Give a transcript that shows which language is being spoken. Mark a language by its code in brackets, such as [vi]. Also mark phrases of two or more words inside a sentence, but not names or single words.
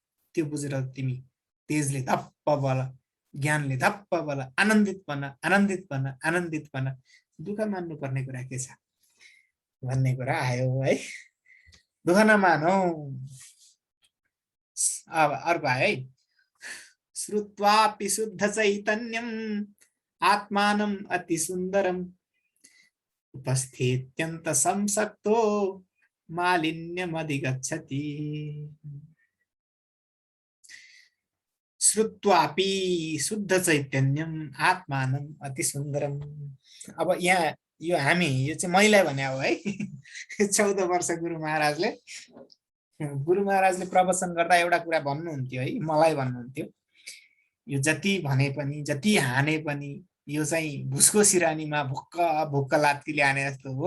[ne] त्यो बुझेर तिमी तेजले धप्प बल, ज्ञानले धप्प बल, आनन्दित बन, आनन्दित बन, आनन्दित बन। दुःख मान्नु पर्ने कुरा के छ भन्ने कुरा आयो है। दुःख नमानौ। अब अर्को आयो है। [sa] श्रुत्वापि शुद्ध चैतन्यम आत्मानम अति सुन्दरम उपस्थित्यन्त संसक्तो मालिन्यमधिगच्छति। श्रुत्वापि शुद्ध चैतन्यम आत्मानम अति सुन्दरम। [ne] अब यहाँ यो हामी, यो चाहिँ मैले भने हो है। 14 वर्ष गुरु महाराजले प्रवचन गर्दा एउटा कुरा भन्नुहुन्थ्यो है, मलाई भन्नुहुन्थ्यो, यो जति भने पनि, जति हाने पनि यो चाहिँ भुसको सिरानीमा भुक्क भुक्क लात्तीले हाने जस्तो हो।